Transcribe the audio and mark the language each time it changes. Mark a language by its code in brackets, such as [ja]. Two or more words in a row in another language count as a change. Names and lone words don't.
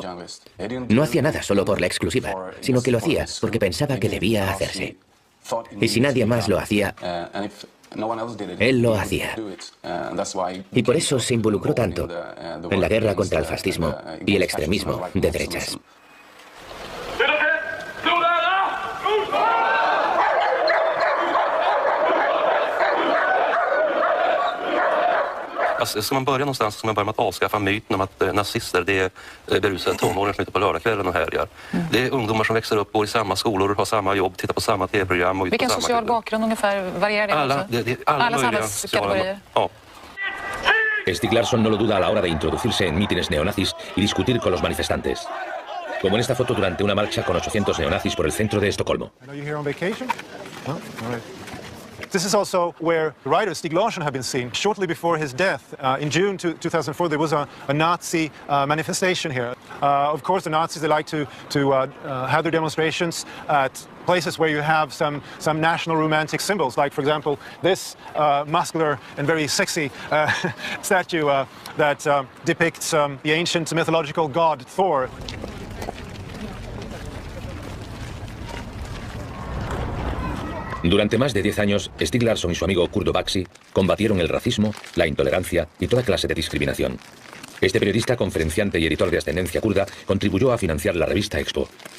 [es] No hacía nada solo por la exclusiva, sino que lo hacía porque pensaba que debía hacerse. Y si nadie más lo hacía, él lo hacía. Y por eso se involucró tanto en la guerra contra el fascismo y el extremismo de derechas. [sv] Alltså, ska man börja någonstans ska man börja med att avskaffa myten om att nazister det är berusade tonåringar som är ute på lördagskvällen och härjar. Det är ungdomar som växer upp, går i samma skolor, har samma jobb, tittar på samma tv-program. Vilken social bakgrund ungefär varierar det? Alla samhällskategorier? Ja. [es] Stieg Larsson no lo duda a la hora de introducirse en mítines neonazis y discutir con los manifestantes. Como en esta foto durante una marcha con 800 neonazis por el centro de Estocolmo. [en] This is also where the writer Stieg Larsson had been seen. Shortly before his death, in June 2004, there was a Nazi manifestation here. Of course, the Nazis, they like to have their demonstrations at places where you have some national romantic symbols, like, for example, this muscular and very sexy statue that depicts the ancient mythological god Thor. [es] Durante más de 10 años, Stieg Larsson y su amigo kurdo Baxi combatieron el racismo, la intolerancia y toda clase de discriminación. Este periodista, conferenciante y editor de ascendencia kurda contribuyó a financiar la revista Expo.